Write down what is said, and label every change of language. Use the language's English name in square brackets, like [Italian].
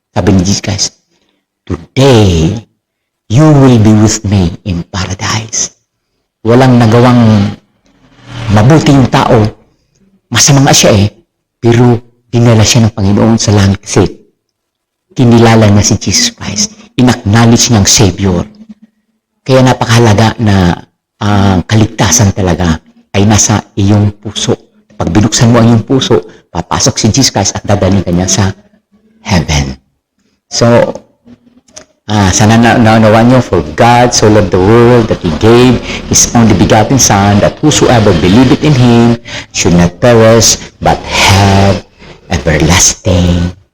[Filipino] Sabi ni [English] Jesus Christ, today, you will be with me in paradise. [Filipino] Walang nagawang mabuti yung tao. Masama nga siya pero dinala siya ng Panginoon sa langit kasi kinilala niya si Jesus Christ. In-acknowledge niyang Savior. Kaya napakahalaga na ang kaligtasan talaga ay nasa iyong puso. Pag binuksan mo ang iyong puso, papasok si Jesus Christ at dadalhin ka niya sa heaven. [English] So, [Filipino] sana naunawaan niyo, [English] for God so loved the world that He gave His only begotten Son, that whosoever believeth in Him should not perish but have everlasting